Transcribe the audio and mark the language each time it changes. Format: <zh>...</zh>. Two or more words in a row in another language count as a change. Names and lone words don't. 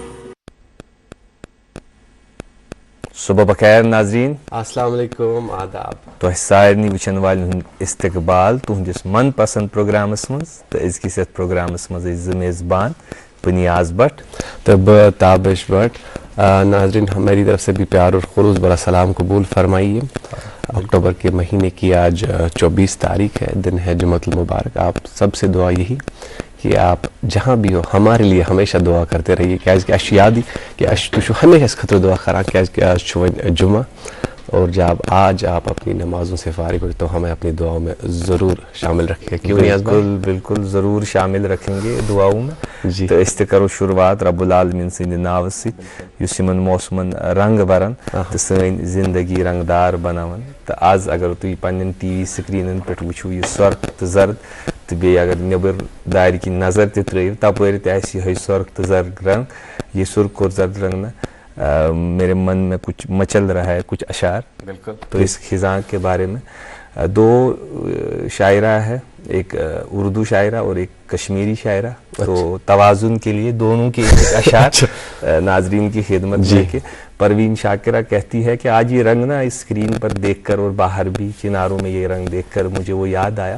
<hi>सुबह बखैर नाजरीन, अस्सलाम वालेकुम, आदाब।</hi> <ks>तो सारे वचन वाल इस्तकबाल तुहंदिस मन पसंद प्रोग्रामस मज तो अजकिस प्रोग्रामस मज मेज़बान बनियाज भट्ट तो ताबिश भट्ट।</ks> <hi>नाजरीन, हमारी तरफ से भी प्यार और खुलूस बड़ा सलाम कबूल फरमाइए। अक्टूबर के महीने की आज 24 तारीख है, दिन है जुम्मतुल मुबारक। आप सबसे दुआ यही कि आप जहाँ भी हो हमारे लिए हमेशा दुआ करते रहिए,</hi> <ks>क्या याद कि तुम हमेशा खतर दुआ करा क्या जुम्मा,</ks> <hi>और जब आज आप अपनी नमाजों से फारिग हो तो हमें अपनी दुआओं में ज़रूर शामिल रखिए। क्यों नहीं? बिल्कुल बिल्कुल ज़रूर शामिल रखेंगे दुआओं में जी।</hi> <ks>तो इस करो शुरुआत रब्बुल आलमीन सिंद नाव सिमन मौसमन रंग बरन तो सन जिंदगी रंगदार बनावन। तो आज अगर तुम पन्न TV स्क्रीन पे वो यह सुर्ख तो जर्द तो बे अगर नबर दार की नज़र त्रो तपर तह सुर्ख तो जर्द रंग,</ks> <hi>ये सुर्ख और जर्द रंग ना मेरे मन में कुछ मचल रहा है, कुछ अशार। बिल्कुल। तो इस खिज़ां के बारे में दो शायरा है, एक उर्दू शायरा और एक कश्मीरी शायरा। तो तवाजुन के लिए दोनों के एक अशार नाजरीन की खिदमत में के परवीन शाकिरा कहती है कि आज ये रंग ना स्क्रीन पर देखकर और बाहर भी किनारों में ये रंग देखकर मुझे वो याद आया।</hi>